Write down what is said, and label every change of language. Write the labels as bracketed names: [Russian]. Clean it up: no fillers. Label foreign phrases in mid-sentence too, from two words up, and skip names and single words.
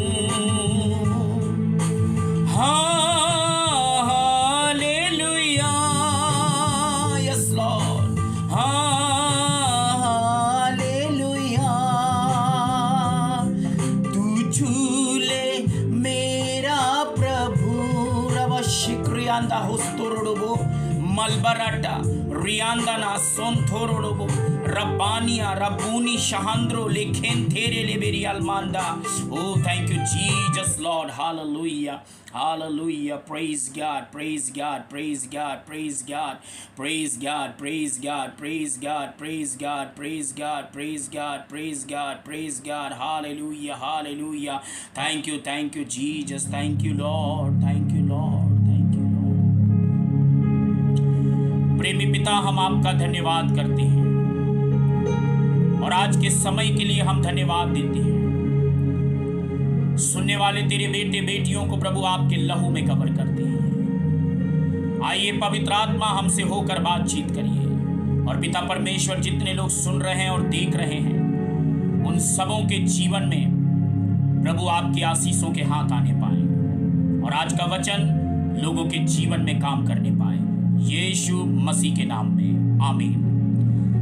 [English] Hallelujah, yes Lord, hallelujah. [Hindi] तू छू ले मेरा प्रभु, रवशिक्रियांदा होस्तोरोडोबो मलबराटा रियांदा ना सोंथोरोडोबो रब्बानिया रब्बूनी शहांद्रो लेखेन थेरे लेबेरी अलमांदा। [English] Oh, thank you, Jesus, Lord. Hallelujah. Hallelujah. Praise God. Praise God. Praise God. Praise God. Praise God. Praise God. Praise God. Praise God. Praise God. Praise God. Praise God. Praise God. Hallelujah. Hallelujah. Thank you. Thank you, Jesus. Thank you, Lord. Thank you, Lord. Thank you, Lord. [Hindi] प्रेमी पिता, हम आपका धन्यवाद करते हैं और आज के समय के लिए हम धन्यवाद देते हैं। सुनने वाले तेरे बेटे बेटियों को प्रभु आपके लहू में कवर करते हैं। आइए पवित्र आत्मा हमसे होकर बातचीत करिए और पिता परमेश्वर जितने लोग सुन रहे हैं और देख रहे हैं उन सबों के जीवन में प्रभु आपकी आशीषों के हाथ आने पाए और आज का वचन लोगों के जीवन में काम करने पाए, यीशु मसीह के नाम में आमीन।